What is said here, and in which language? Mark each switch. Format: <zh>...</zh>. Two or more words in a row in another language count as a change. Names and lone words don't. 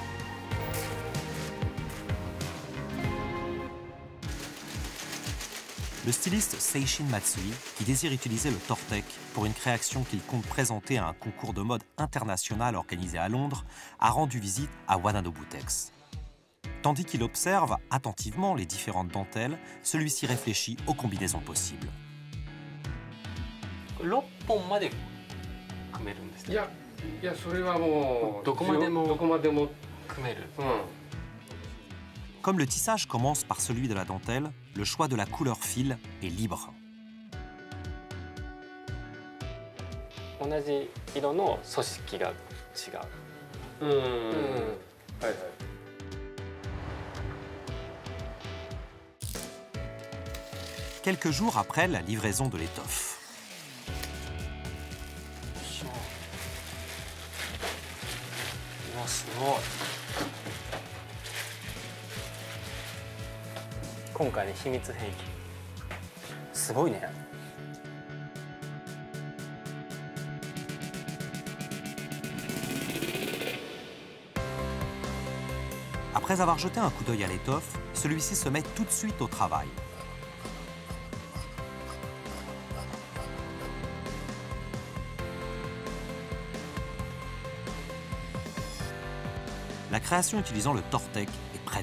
<fr>Le styliste Seishin Matsui, qui désire utiliser le Tortec pour une création qu'il compte présenter à un concours de mode international organisé à Londres, a rendu visite à Wada no Butex. Tandis qu'il observe attentivement les différentes dentelles, celui-ci réfléchit aux combinaisons possibles.</fr> <ja>6 本まで組めるんですね。いやそれはもうどこまでも組める。</ja> <fr>Comme le tissage commence par celui de la dentelle, le choix de la couleur fil est libre.</fr> <ja>同じ色の組織が違う。はいはい。</ja> <fr>Quelques jours après la livraison de l'étoffe.</fr> <ja>うわ、すごい。今回の秘密兵器。すごいね。</ja> <fr>Après avoir jeté un coup d'œil à l'étoffe, celui-ci se met tout de suite au travail. La création utilisant le Tortec est prête.</fr>